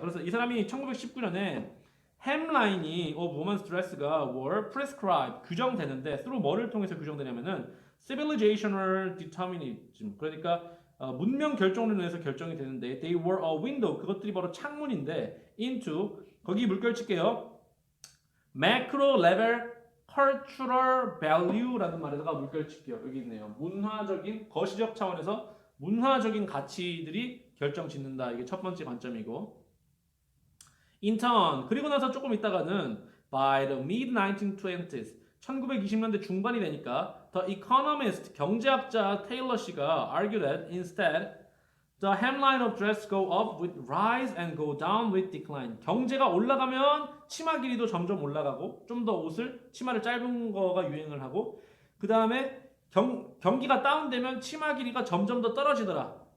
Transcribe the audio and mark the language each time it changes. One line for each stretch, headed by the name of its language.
Korean: 그래서 이 사람이 1919년에 햄 라인이
English: of women's dress
Korean: 가
English: were prescribed
Korean: 규정되는데 through 뭐를 통해서 규정되냐면은 civilizational determinism 그러니까 문명 결정론에 의해서 결정이 되는데
English: they were a window
Korean: 그것들이 바로 창문인데 into 거기 물결 칠게요. macro level cultural value라는 말에다가 물결 칠게요. 여기 있네요. 문화적인 거시적 차원에서 문화적인 가치들이 결정 짓는다. 이게 첫 번째 관점이고
English: in turn
Korean: 그리고 나서 조금 있다가는
English: by the mid 1920s
Korean: 1920년대 중반이 되니까
English: the economist
Korean: 경제학자 테일러 씨가
English: argued that instead the hemline of dress go up with rise and go down with decline.
Korean: 경제가 올라가면 치마 길이도 점점 올라가고 좀 더 치마를 짧은 거가 유행을 하고 그 다음에 경기가 다운되면 치마 길이가 점점 더 떨어지더라.